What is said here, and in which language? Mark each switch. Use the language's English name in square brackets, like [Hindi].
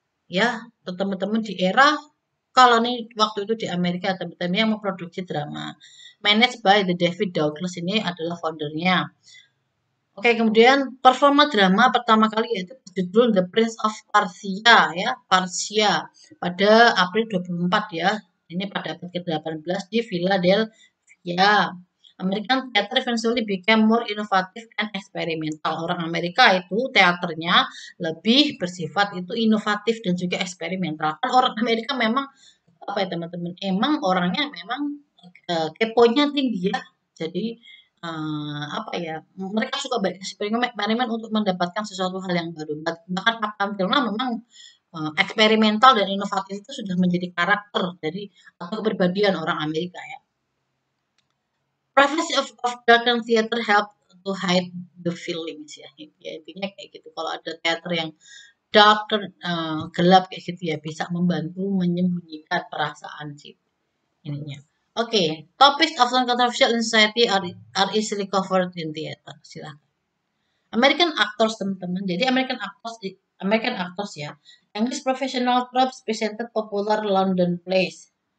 [Indonesian] ya teman-teman di era kalau nih waktu itu di Amerika teman-teman yang memproduksi drama [English] managed by the David Douglas [Indonesian] ini adalah foundernya. Oke, kemudian performa drama pertama kali yaitu berjudul The Prince of Persia ya, Persia pada April 24 ya. Ini pada abad ke-18 di Philadelphia. [English] American theater eventually became more innovative and experimental. [Indonesian] Orang Amerika itu teaternya lebih bersifat itu inovatif dan juga eksperimental. Kan orang Amerika memang apa ya teman-teman? Emang orangnya memang keponya tinggi ya. Jadi apa ya? Mereka suka bereksperimen untuk mendapatkan sesuatu hal yang baru. Bahkan Up Filmnya memang eksperimental dan inovatif itu sudah menjadi karakter dari atau kepribadian orang Amerika ya. [English] Privacy of dark theater help to hide the feelings ya. [Indonesian] Ya intinya kayak gitu. Kalau ada teater yang dark, gelap kayak gitu ya bisa membantu menyembunyikan perasaan sih ininya. Oke, okay. [English] Topics often controversial in society are easily covered in theater. [Indonesian] Silakan. [English] American actors [Indonesian] teman-teman. Jadi [English] American actors ya. English professional tropes presented popular London plays.